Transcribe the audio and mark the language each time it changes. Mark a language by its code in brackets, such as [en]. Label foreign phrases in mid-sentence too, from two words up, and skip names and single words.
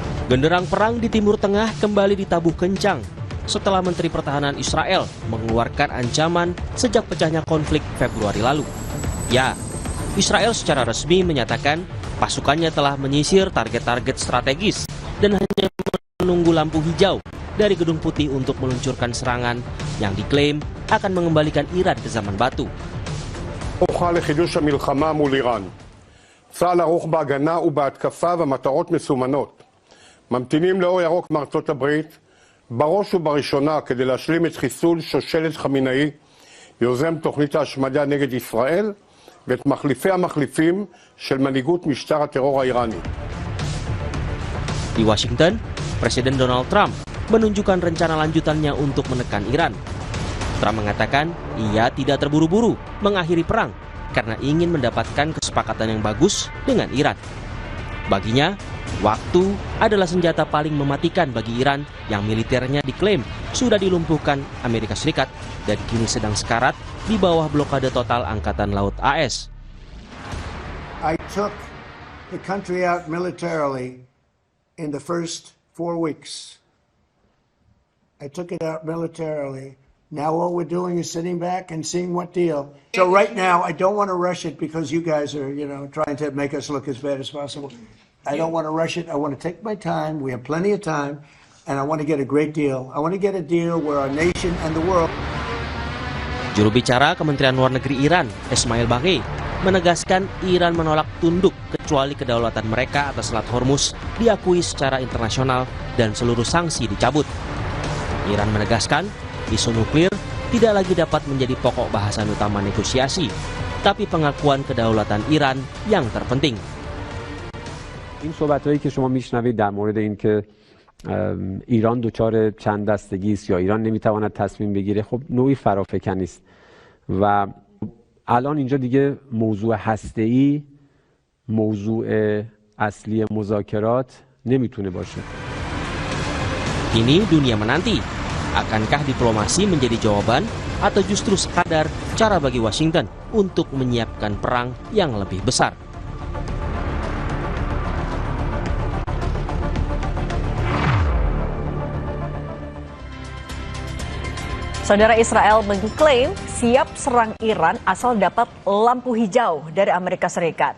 [id] Genderang perang di Timur Tengah kembali ditabuh kencang setelah Menteri Pertahanan Israel mengeluarkan ancaman sejak pecahnya konflik Februari lalu. Ya, Israel secara resmi menyatakan pasukannya telah menyisir target-target strategis dan hanya menunggu lampu hijau dari Gedung Putih untuk meluncurkan serangan yang diklaim akan mengembalikan Iran ke zaman batu. [he] צה"ל ערוך בהגנה ובהתקפה ומטרות מסומנות. ממתינים לאור ירוק מארצות הברית, בראש ובראשונה כדי להשלים את חיסול שושלת חמינאי, יוזם תוכנית ההשמדה נגד ישראל, ואת מחליפי המחליפים של מנהיגות משטר הטרור האיראני. [id] Di Washington, Presiden Donald Trump menunjukkan rencana lanjutannya untuk menekan Iran. Trump mengatakan ia tidak terburu-buru mengakhiri perang karena ingin mendapatkan kesepakatan yang bagus dengan Iran. Baginya, waktu adalah senjata paling mematikan bagi Iran yang militernya diklaim sudah dilumpuhkan Amerika Serikat dan kini sedang sekarat di bawah blokade total Angkatan Laut AS. [en] I took the country out militarily in the first 4 weeks. I took it out militarily. Now all we're doing is sitting back and seeing what deal. So right now, I don't want to rush it because you guys are, trying to make us look as bad as possible. I don't want to rush it. I want to take my time. We have plenty of time. And I want to get a great deal. I want to get a deal where our nation and the world... [id] Juru bicara Kementerian Luar Negeri Iran, Ismail Baghei, menegaskan Iran menolak tunduk kecuali kedaulatan mereka atas Selat Hormuz diakui secara internasional dan seluruh sanksi dicabut. Iran menegaskan isu nuklir tidak lagi dapat menjadi pokok bahasan utama negosiasi, tapi pengakuan kedaulatan Iran yang terpenting. [fa] این صحبت‌هایی که شما میشنوید در مورد اینکه ایران دچار چند دستگی است یا ایران نمیتواند تصمیم بگیره، خب نوعی فرافکنی است و الان اینجا دیگه موضوع هسته‌ای موضوع اصلی مذاکرات نمیتونه باشه. [id] Kini dunia menanti, akankah diplomasi menjadi jawaban atau justru sekadar cara bagi Washington untuk menyiapkan perang yang lebih besar? Saudara, Israel mengklaim siap serang Iran asal dapat lampu hijau dari Amerika Serikat.